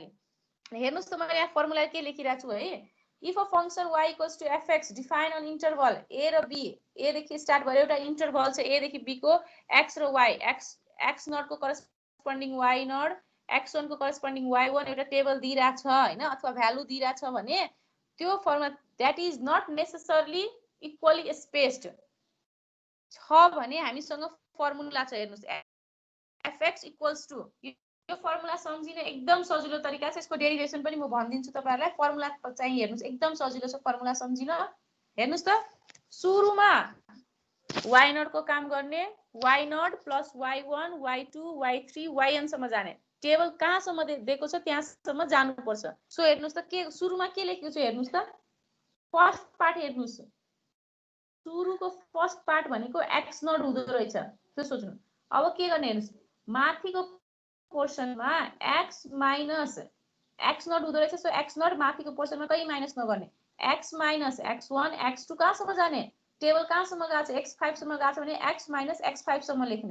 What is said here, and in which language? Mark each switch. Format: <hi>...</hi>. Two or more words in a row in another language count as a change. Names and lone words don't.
<ne>हेर्नुस् त मैले यहाँ फर्मुला के लेखिरहेको छु है।</ne> <en>if a function y equals to fx define on interval a</en> <ne>र b, a देखि स्टार्ट भयो, एउटा इन्टरभल छ a देखि b को, x र y,</ne> <en>x naught</en> <ne>को करस्पोन्डिङ</ne> <en>y naught,</en> <ne>x1 को करस्पोन्डिङ y1 एउटा टेबल दिइराछ हैन, अथवा भ्यालु दिइराछ भने त्यो फर्मुला</ne> <en>that is not necessarily equally spaced</en> <ne>छ भने हामीसँग फर्मुला छ। हेर्नुस्</ne> <en>fx equals to,</en> <ne>यो फर्मुला सम्झिन एकदम सजिलो तरिका छ, यसको डेरिभेसन पनि म भनिदिन्छु तपाईहरुलाई। फर्मुला चाहिँ हेर्नुस् एकदम सजिलो छ फर्मुला सम्झिन। हेर्नुस् त सुरुमा</ne> <en>y naught</en> <ne>को काम गर्ने,</ne> <en>y naught plus y1 y2 y3 yn</en> <ne>सम्म जाने। टेबल कहाँसम्म दिएको छ त्यहाँसम्म जानुपर्छ। सो हेर्नुस् त के सुरुमा के लेखेको छ, हेर्नुस् त</ne> <en>first part</en> <ne>हेर्नुस्, सुरुको</ne> <en>first part</en> <ne>भनेको</ne> <en>x naught</en> <ne>हुँदो रहेछ, त्यो सोच्नु। अब के गर्ने हेर्नुस्, माथिको पोर्सनमा</ne> <en>x minus x naught</en> <ne>हुँदो रहेछ, सो</ne> <en>x naught</en> <ne>माथिको पोर्सनमा कहीं माइनस नगर्ने,</ne> <en>x minus x1 x2</en> <ne>कहाँसम्म जाने, टेबल कहाँसम्म गएको छ x5 सम्म गएको छ भने</ne> <en>x minus x5</en> <ne>सम्म लेख्ने।</ne>